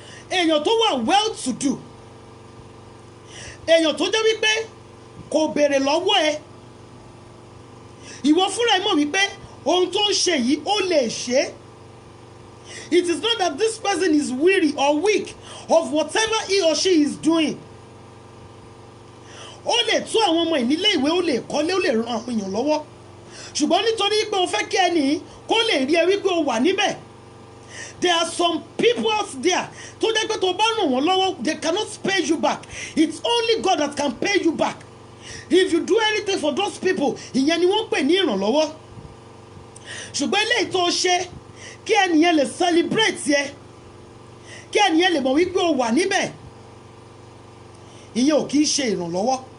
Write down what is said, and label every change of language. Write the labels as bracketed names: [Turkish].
[Yoruba] Èèyàn tó wà [English] well to do, [Yoruba] èèyàn tó jẹ́ wípé kò béèrè lọ́wọ́ ẹ, ìwọ fúnra ẹ mọ̀ wípé ohun tó ń ṣe yìí ó lè ṣe. [English] It is not that this person is weary or weak of whatever he or she is doing. [Yoruba] Ó lè tú àwọn ọmọ ìnílé ìwé, ó lè kọ́lé, ó lè ran àwọn èèyàn lọ́wọ́. Ṣùgbọ́n nítorí pé o fẹ́ kí ẹni kó lè rí ẹ wípé o wà níbẹ̀. [English] There are some people out there [Yoruba] tó jẹ́ pé tó bá ràn wọ́n lọ́wọ́, [English] they cannot pay you back. It's only God that can pay you back. If you do anything for those people, [Yoruba] ìyẹn ni wọ́n pè ní ìrànlọ́wọ́. Ṣùgbọ́n eléyìí tó ṣe kí ẹnìyẹn lè celebrate yẹ, kí ẹnìyẹn lè mọ̀ wípé o wà níbẹ̀, ìyẹn ò kì í ṣe ìrànlọ́wọ́.